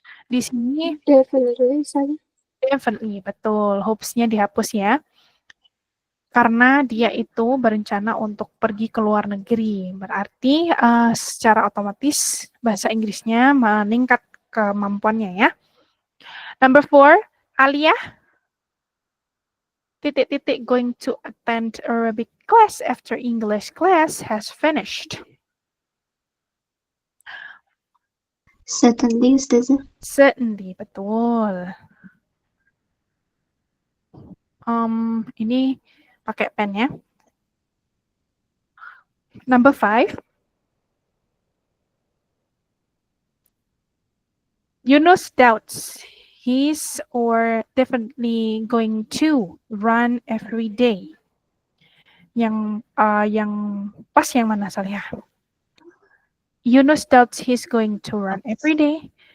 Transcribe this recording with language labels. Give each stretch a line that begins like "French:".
Indonesian: Di sini definitely, betul. Hopes-nya dihapus ya. Karena dia itu berencana untuk pergi ke luar negeri. Berarti secara otomatis bahasa Inggrisnya meningkat kemampuannya ya.
English: Number 4, Alia going to attend Arabic class after English class has finished. Certainly, Ustazah. Certainly, betul.
Indonesian: Ini pakai pen ya.
English: Number 5. Yunus doubts he's or definitely going to run every day.
Indonesian: Yang pas yang mana Salihah?
English: Yunus doubts he's going to run every day.